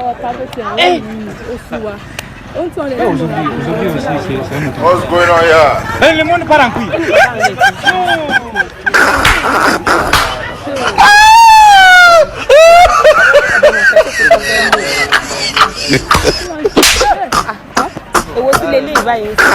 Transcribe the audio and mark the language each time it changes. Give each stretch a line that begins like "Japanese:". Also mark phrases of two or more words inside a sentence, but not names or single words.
English: What's going on here?
French: Hey, le monde part en couille.
Yoruba: Owó tí lè lè báyìí.